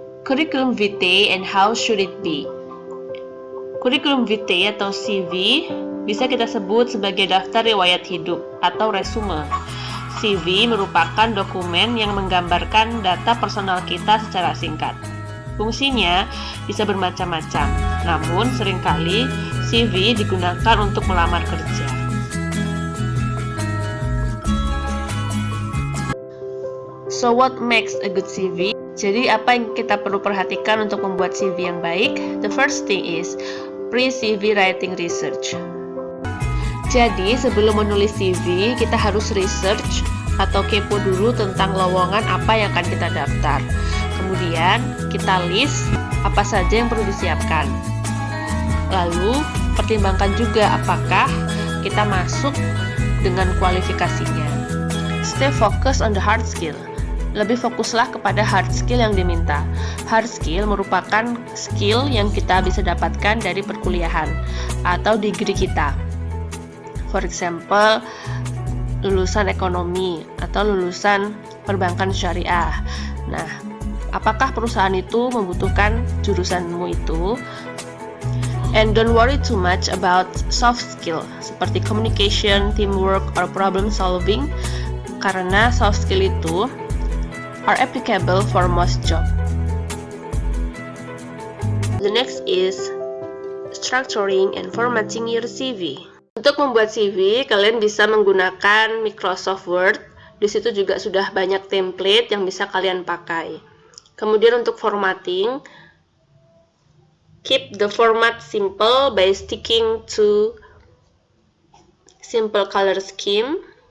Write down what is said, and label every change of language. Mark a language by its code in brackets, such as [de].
[en] Curriculum vitae and how should it be? [id] Curriculum vitae atau CV bisa kita sebut sebagai daftar riwayat hidup atau resume. CV merupakan dokumen yang menggambarkan data personal kita secara singkat. Fungsinya bisa bermacam-macam, namun seringkali CV digunakan untuk melamar kerja. [en] So what makes a good CV? [id] Jadi apa yang kita perlu perhatikan untuk membuat CV yang baik? [en] The first thing is pre-CV writing research. [id] Jadi sebelum menulis CV, kita harus research atau kepo dulu tentang lowongan apa yang akan kita daftar. Kemudian kita list apa saja yang perlu disiapkan. Lalu pertimbangkan juga apakah kita masuk dengan kualifikasinya. [en] Stay focused on the hard skill. [id] Lebih fokuslah kepada hard skill yang diminta. Hard skill merupakan skill yang kita bisa dapatkan dari perkuliahan atau degree kita. [en] For example, [id] lulusan ekonomi atau lulusan perbankan syariah. Nah, apakah perusahaan itu membutuhkan jurusanmu itu? [en] And don't worry too much about soft skill [id] seperti [en] communication, teamwork, or problem solving, [id] karena [en] soft skill [id] itu [en] are applicable for most job. The next is structuring and formatting your CV. [id] Untuk membuat CV, kalian bisa menggunakan Microsoft Word. Di situ juga sudah banyak template yang bisa kalian pakai. Kemudian untuk [en] formatting, keep the format simple by sticking to simple color scheme.